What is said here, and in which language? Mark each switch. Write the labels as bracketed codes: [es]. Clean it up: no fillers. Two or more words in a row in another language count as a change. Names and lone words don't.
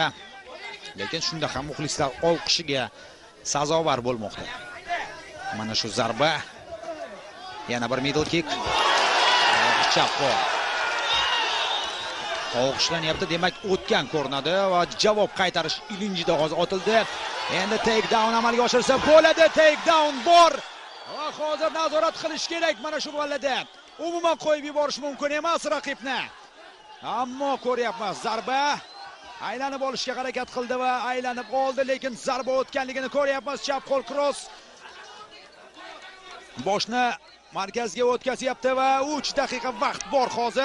[uz] Lekin shunda ham muxlislar olqishiga sazovor bo'lmoqda. Mana shu zarba. Yana bir [en] middle kick. [uz] Chap qo'l. O'xshlanyapti, demak o'tgan ko'rinadi va javob qaytarish ilinjida hozir otildi. Endi [en] take down [uz] amalga oshirsa bo'ladi. [en] Take down [uz] bor. Va hozir nazorat qilish kerak mana shu ballada. Umuman qo'yib yuborish mumkin emas raqibni. Ammo ko'ryapmiz, zarba aylanib olishga harakat qildi va aylanib oldi, lekin zarba o'tganligini ko'ryapmiz. Chap qo'l cross. Boshni markazga o'tkazyapti va 3 daqiqa vaqt bor hozir.